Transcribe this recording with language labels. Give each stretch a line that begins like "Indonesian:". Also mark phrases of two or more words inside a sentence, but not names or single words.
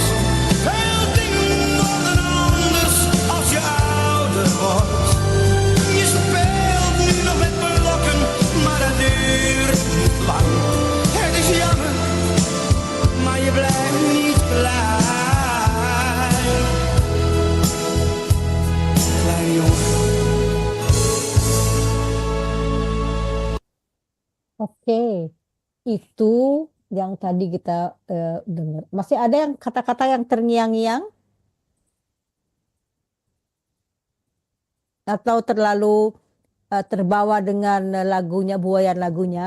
Dutch: Veel dingen worden anders als je ouder wordt. Je speelt nu nog met blokken, maar dat duurt niet lang. Het is jammer, maar je blijft niet blij. Kleine jongen.
Indonesian: Oke, itu yang tadi kita dengar. Masih ada yang kata-kata yang terngiang-ngiang atau terlalu terbawa dengan lagunya, buayan lagunya?